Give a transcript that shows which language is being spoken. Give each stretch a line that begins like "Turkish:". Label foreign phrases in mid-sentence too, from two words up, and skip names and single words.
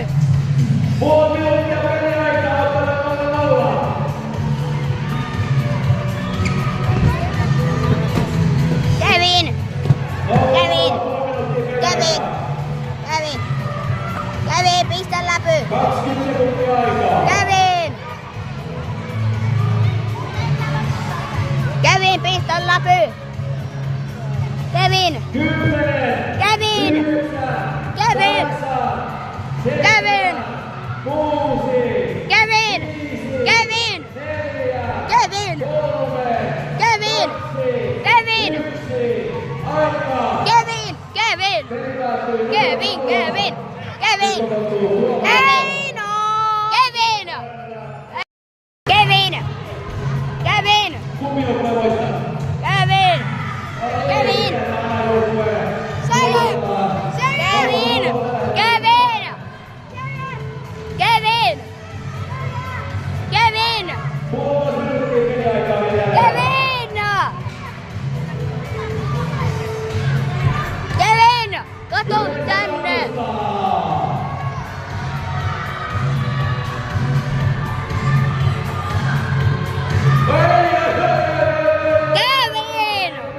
Finnish: Puoli minuuttia peliaikaa, ottaa 0-0. Kevin! Kevin! Kevin! Kevin! Kevin, pistä läpy! 20 sekuntia aikaa. Kevin! Kevin, pistä läpy! Kevin! 10, Kevin! 9, Kevin! 8, Kevin! 6, Kevin! Kevin! 4, Kevin! 3, Kevin! 2, Kevin! 1. Aikaa. Kevin! Kevin! Peli päättyy. Kevin! Kevin! Kevin! Kevin! Kevin! Kevin! Kevin! Kumminokka voittaa. Kevin! Kevin! Kevin! Kevin! Kevin! Kevin! Puolitoista minuuttia peliaikaa vielä jäljellä. Kevin! Kevin! Kato tänne! Kevin!